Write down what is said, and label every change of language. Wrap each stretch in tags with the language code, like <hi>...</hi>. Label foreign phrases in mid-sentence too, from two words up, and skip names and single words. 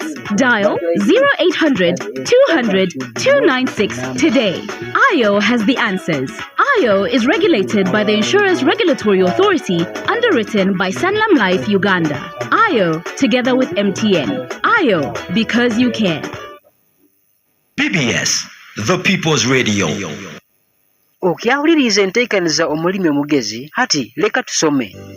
<en>Dial 0800 200 296 today. IO has the answers. IO is regulated by the Insurance Regulatory Authority, underwritten by Sanlam Life Uganda. IO, together with MTN. IO, because you care. PBS, the People's Radio.</en> <lg>Okyawuliriza enteekaniza Omulimi Omugezi, hati leka tusome.</lg>